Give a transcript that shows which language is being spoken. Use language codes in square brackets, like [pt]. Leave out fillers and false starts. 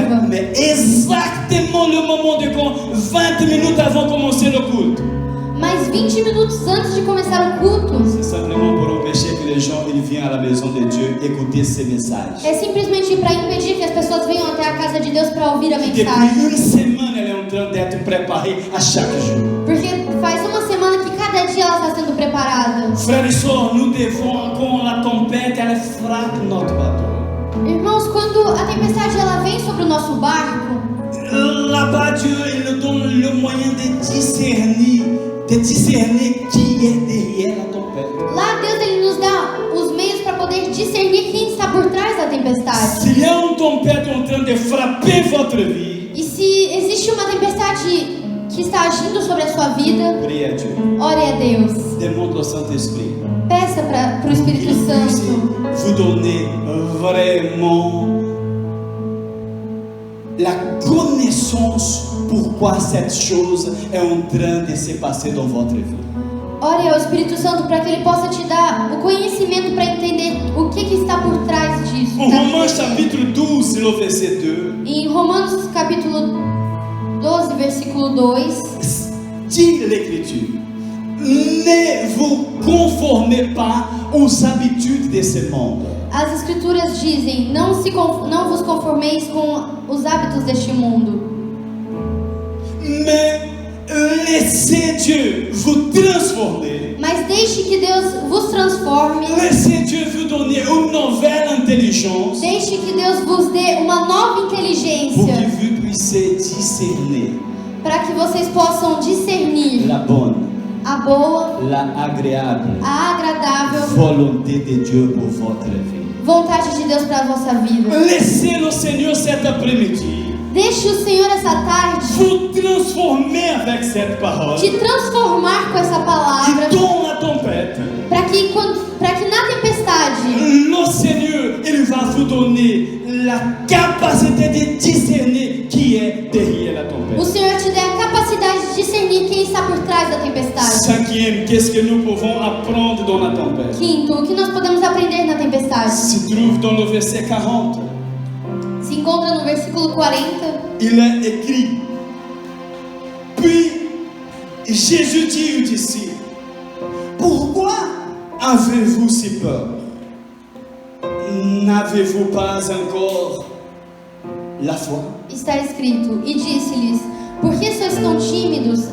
[fr] Mais exactement le moment de quand 20 minutes avant de commencer le culte. [pt] Mas 20 minutos antes de começar o culto, [fr] C'est simplement pour empêcher que les gens ils viennent à la maison de Dieu écouter ces messages. [pt] é simplesmente para impedir que as pessoas venham até a casa de Deus para ouvir a [fr] Depuis [pt] mensagem. [fr] une semaine, elle est en train d'être préparée à chaque jour. [pt] Porque faz uma semana que cada dia ela está sendo preparada. [fr] Frères et sœurs, nous devons, quand la tempête elle frappe notre bateau, [pt] Irmãos, quando a tempestade ela vem sobre o nosso barco, [fr] là-bas Dieu il nous donne le moyen de discerner qui est derrière la tempête. [pt] lá Deus ele nos dá os meios para poder discernir quem está por trás da tempestade. [fr] S'il y a une tempête en train de frapper votre vie, [pt] E se existe uma tempestade que está agindo sobre a sua vida, [fr] priez à Dieu. [pt] ore a Deus. [fr] Demande au Saint-Esprit. [pt] Peça para o Espírito [fr] Il puisse [pt] Santo [fr] vous donner vraiment la connaissance pourquoi cette chose est en train de se passer dans votre vie. [pt] Ore ao Espírito Santo para que ele possa te dar o conhecimento para entender o que está por trás disso. [fr] En Romains chapitre 12, le verset 2, [pt] Em Romanos capítulo 12, versículo 2, [fr] dit l'Écriture, ne vous conformez pas aux habitudes de ce monde, [pt] as escrituras dizem: não vos conformeis com os hábitos deste mundo, [fr] mais laissez Dieu vous transformer. [pt] mas deixe que Deus vos transforme, [fr] Laissez Dieu vous donner une nouvelle intelligence [pt] deixe que Deus vos dê uma nova [fr] pour que [pt] inteligência, [fr] vous puissiez discerner [pt] para que vocês possam discernir [fr] la bonne, [pt] a boa, [fr] la agréable [pt] a agradável [fr] volonté de Dieu pour votre vie. [pt] vontade de Deus para a vossa vida. [fr] Laissez le Seigneur cet après-midi [pt] Deixe o Senhor essa tarde [fr] vous transformer avec cette parole. [pt] te transformar com essa [fr] Et [pt] palavra, [fr] dans la tempête, [pt] para que na tempestade [fr] le Seigneur, il va vous donner la capacité de discerner qui est derrière la [pt] o [fr] tempête. [pt] Senhor te dê a capacidade de discernir quem está por trás da tempestade. [fr] Cinquième, qu'est-ce que nous pouvons apprendre dans la tempête? [pt] Quinto, o que nós podemos aprender na tempestade? [fr] Se trouve dans le verset 40. [pt] Se encontra no versículo 40. [fr] Il est écrit: Puis Jésus dit aux disciples, pourquoi avez-vous si peur? N'avez-vous pas encore la foi? [pt] Está escrito: E disse-lhes: Por que sois tão tímidos?